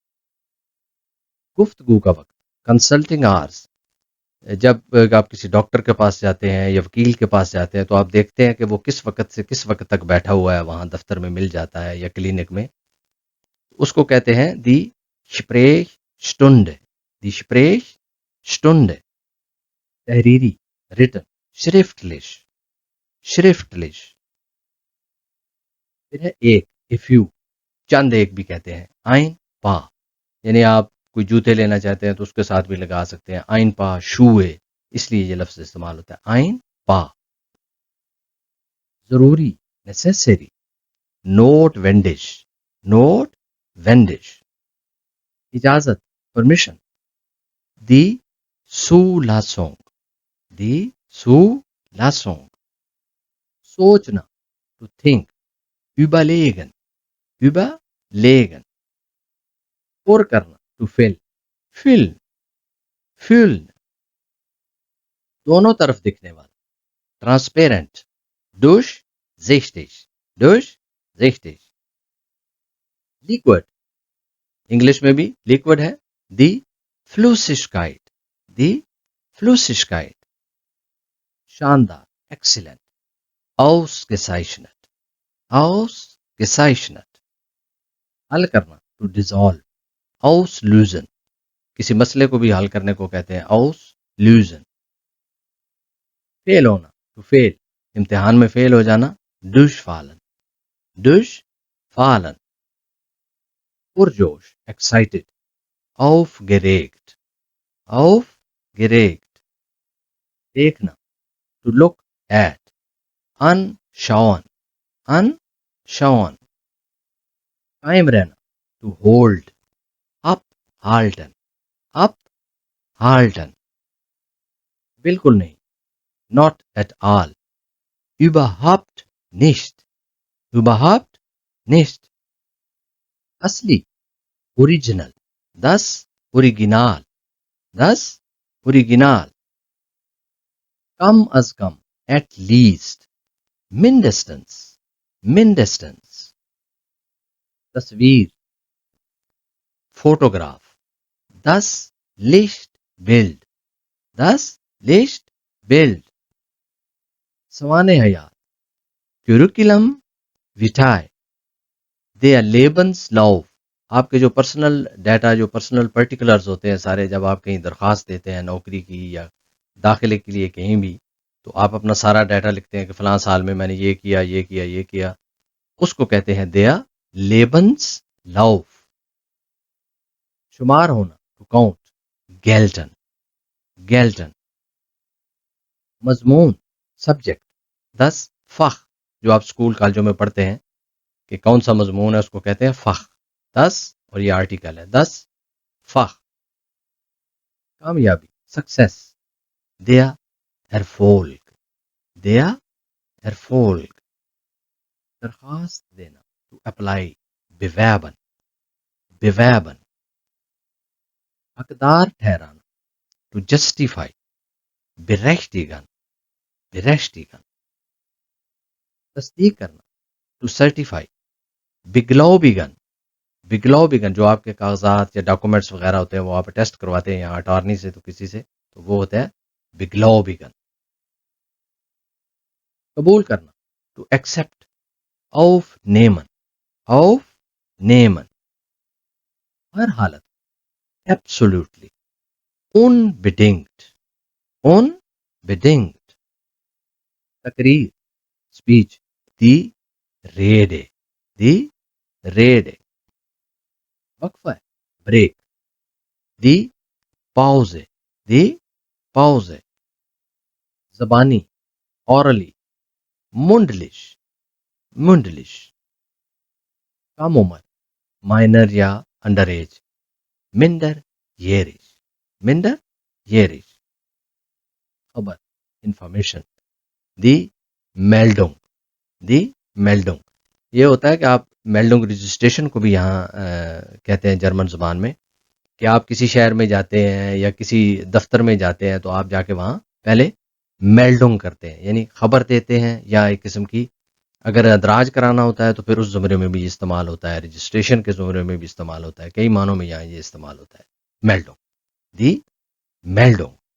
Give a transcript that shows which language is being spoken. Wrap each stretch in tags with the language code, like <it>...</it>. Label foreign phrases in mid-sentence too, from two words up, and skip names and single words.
<ur>گفتگو کا وقت,</ur> <en>consulting hours,</en> <ur>جب آپ کسی ڈاکٹر کے پاس جاتے ہیں یا وکیل کے پاس جاتے ہیں تو آپ دیکھتے ہیں کہ وہ کس وقت سے کس وقت تک بیٹھا ہوا ہے، وہاں دفتر میں مل جاتا ہے یا کلینک میں، اس کو کہتے ہیں</ur> <de>die Sprechstunde, die Sprechstunde,</de> <ur>तहरीरी,</ur> <en>written,</en> <de>schriftlich, schriftlich।</de> <ur>پھر ہے ایک,</ur> <en>a few,</en> <ur>چند ایک بھی کہتے ہیں,</ur> <de>ein paar,</de> <ur>یعنی آپ کوئی جوتے لینا چاہتے ہیں تو اس کے ساتھ بھی لگا سکتے ہیں,</ur> <de>ein paar Schuhe,</de> <ur>اس لیے یہ لفظ استعمال ہوتا ہے,</ur> <de>ein paar। जरूरी, necessary, notwendig, notwendig। इजाजत, permission, die Zulassung, die Zulassung।</de> <ur>सोचना,</ur> <en>to think,</en> <de>überlegen, überlegen।</de> <ur>اور کرنا,</ur> <en>to fill, fill, fill।</en> <ur>دونوں طرف دکھنے والا,</ur> <de>transparent, durchsichtig, durchsichtig।</de> <en>liquid,</en> <ur>انگلش میں بھی لکوئڈ ہے,</ur> <de>die Flüssigkeit, die Flüssigkeit. शानदार, excellent, ausgezeichnet, ausgezeichnet।</de> <ur>حل کرنا,</ur> <en>to dissolve,</en> <ur>auslösen, کسی مسئلے کو بھی حل کرنے کو کہتے ہیں auslösen। فیل ہونا,</ur> <en>to fail,</en> <ur>امتحان میں فیل ہو جانا,</ur> <de>durchfallen, durchfallen। पुरजोश, excited, aufgeregt, aufgeregt।</de> <ur>देखना,</ur> <en>to look at,</en> <de>anschauen, anschauen।</de> <ur>قائم رہنا,</ur> <en>to hold,</en> <de>uphalten, uphalten।</de> <ur>بالکل نہیں,</ur> <en>not at all,</en> <de>überhaupt nicht, überhaupt nicht। असली, original, das Original, das Original।</de> <ur>کم از کم,</ur> <en>at least,</en> <de>mindestens, mindestens। तस्वीर, photograph, das Lichtbild, das Lichtbild।</de> <ur>سوانح حیات,</ur> <en>curriculum vitae,</en> <de>der Lebenslauf,</de> <ur>آپ کے جو</ur> <en>personal data,</en> <ur>जो</ur> <en>personal particulars</en> <ur>ہوتے ہیں سارے، جب آپ کہیں درخواست دیتے ہیں نوکری کی یا داخلے کے لیے کہیں بھی، تو آپ اپنا سارا ڈیٹا لکھتے ہیں کہ فلاں سال میں میں نے یہ کیا، یہ کیا، یہ کیا، اس کو کہتے ہیں</ur> <de>der Lebenslauf।</de> <ur>شمار ہونا,</ur> <en>to count,</en> <de>gelten, gelten।</de> <ur>مضمون، سبجیکٹ,</ur> <de>das Fach,</de> <ur>جو آپ اسکول کالجوں میں پڑھتے ہیں کہ کون سا مضمون ہے، اس کو کہتے ہیں</ur> <de>Fach, das,</de> <ur>اور یہ آرٹیکل ہے,</ur> <de>das Fach।</de> <ur>کامیابی، سکسیس,</ur> <de>der Erfolg, der Erfolg।</de> <ur>درخواست دینا,</ur> <en>to apply,</en> <de>bewerben, bewerben।</de> <ur>حقدار ٹھہرانا,</ur> <en>to justify,</en> <de>berechtigen, berechtigen।</de> <ur>تصدیق کرنا,</ur> <en>to certify,</en> <de>beglaubigen, beglaubigen।</de> <ur>جو آپ کے کاغذات یا ڈاکیومنٹس وغیرہ ہوتے ہیں وہ آپ ٹیسٹ کرواتے ہیں یہاں اٹارنی سے، تو کسی سے، تو وہ ہوتا ہے beglaubigen। قبول کرنا,</ur> <en>to accept,</en> <de>aufnehmen, aufnehmen।</de> <ur>ہر حالت,</ur> <en>absolutely,</en> <de>unbedingt, unbedingt। तकरीर, speech, die Rede, die Rede। वक्फा, break, die Pause, die Pause। ज़बानी, orally, mündlich, mündlich।</de> <ur>کم عمر، مائنر یا</ur> <en>under age,</en> <ur>minderjährig, minderjährig।</ur> <de>खबर, इंफॉर्मेशन, die Meldung, die Meldung.</de> <ur>یہ ہوتا ہے کہ آپ Meldung رجسٹریشن کو بھی یہاں کہتے ہیں جرمن زبان میں، کہ آپ کسی شہر میں جاتے ہیں یا کسی دفتر میں جاتے ہیں تو آپ جا کے وہاں پہلے Meldung کرتے ہیں، یعنی خبر دیتے ہیں، یا ایک قسم کی اگر اندراج کرانا ہوتا ہے تو پھر اس زمرے میں بھی استعمال ہوتا ہے، رجسٹریشن کے زمرے میں بھی استعمال ہوتا ہے، کئی معنوں میں یہاں یہ استعمال ہوتا ہے، Meldung,</ur> <de>die Meldung.</de>